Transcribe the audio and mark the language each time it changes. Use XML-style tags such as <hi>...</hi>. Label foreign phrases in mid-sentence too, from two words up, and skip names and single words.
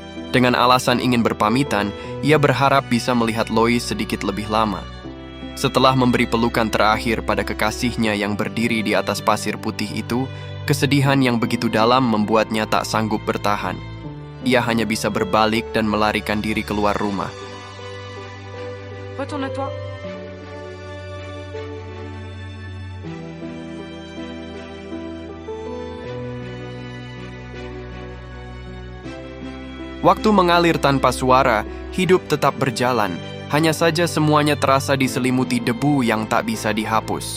<id>Dengan alasan ingin berpamitan, ia berharap bisa melihat Lois sedikit lebih lama. Setelah memberi pelukan terakhir pada kekasihnya yang berdiri di atas pasir putih itu, kesedihan yang begitu dalam membuatnya tak sanggup bertahan. Ia hanya bisa berbalik dan melarikan diri keluar rumah.</id> <fr>Retourne à toi.</fr> <id>Waktu mengalir tanpa suara, hidup tetap berjalan. Hanya saja semuanya terasa diselimuti debu yang tak bisa dihapus.</id>